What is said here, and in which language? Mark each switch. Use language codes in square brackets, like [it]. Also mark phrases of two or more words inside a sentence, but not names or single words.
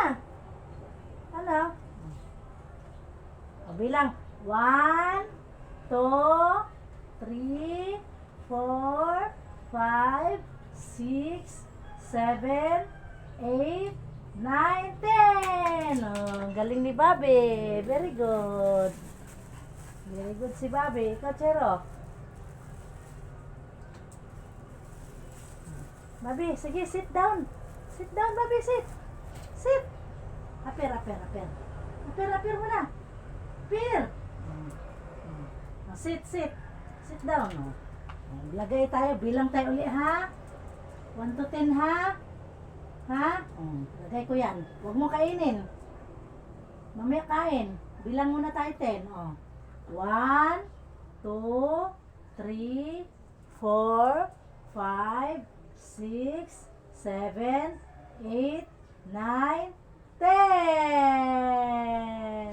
[tl] Ano? O, bilang 1, 2, 3, 4, 5, 6, 7, 8, 9, 10. Oh, galing ni Bobby. [en] Very good. Very good [tl] si Bobby. Ikaw, Chero. Bobby, sige, [en] sit down. Sit down, Bobby, sit. Sit. [tl] Aper, aper, aper. Aper, aper mo na. [en] Aper. Sit, sit. Sit down. [tl] Lagay tayo. Bilang tayo uli, ha? 1 to 10, ha? Ha? Lagay ko yan. Huwag mo kainin. Mamaya kain. Bilang muna tayo 10. 1, 2, 3, 4, 5, 6, 7, 8, 9, 10.